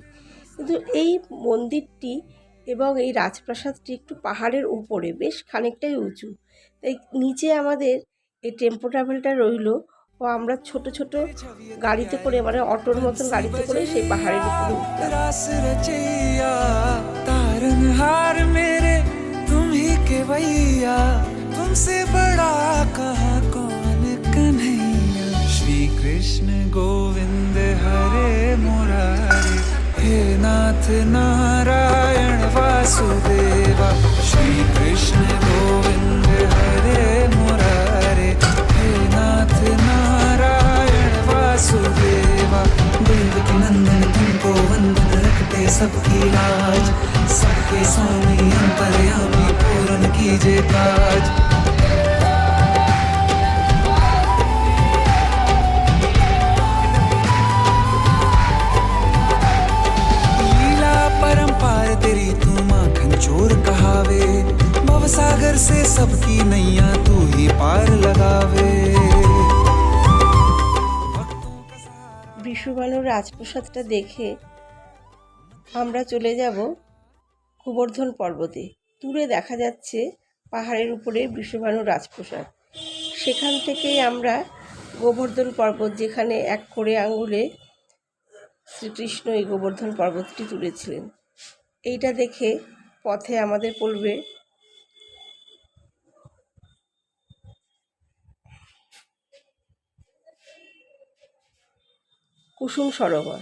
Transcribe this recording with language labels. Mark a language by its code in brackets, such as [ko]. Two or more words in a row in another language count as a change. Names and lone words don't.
[bn] কিন্তু এই মন্দিরটি এবং এই রাজপ্রাসাদটি একটু পাহাড়ের উপরে, বেশ খানিকটাই উঁচু, তাই নিচে আমাদের এই টেম্পো ট্রাভেলটা রইল, ও আমরা ছোট ছোট গাড়িতে করে, মানে অটোর মতন গাড়িতে করে সেই পাহাড়ের উপরে উঠলাম। [hi] कृष्ण गोविंद हरे मुरारे, हे नाथ नारायण वासुदेवा। श्री कृष्ण गोविंद हरे मुरारे, हे नाथ नारायण वासुदेवा। देवकी नंदन तुमको वंदन, रखते सबकी लाज, सबके स्वामी अंतर्यामी पूर्ण कीजे काज। तेरी तू माखन चोर कहावे, भवसागर से सबकी नैया तू ही पार लगावे। [bn] বৃষভানুর রাজপ্রাসাদটা দেখে আমরা চলে যাব গোবর্ধন পর্বতে। দূরে দেখা যাচ্ছে পাহাড়ের উপরে বৃষভানুর রাজপ্রাসাদ। সেখান থেকেই আমরা গোবর্ধন পর্বত, যেখানে 1 করে আঙ্গুলে শ্রীকৃষ্ণ এই গোবর্ধন পর্বতটি তুলেছিলেন, এইটা দেখে পথে আমাদের পড়বে কুসুম সরোবর।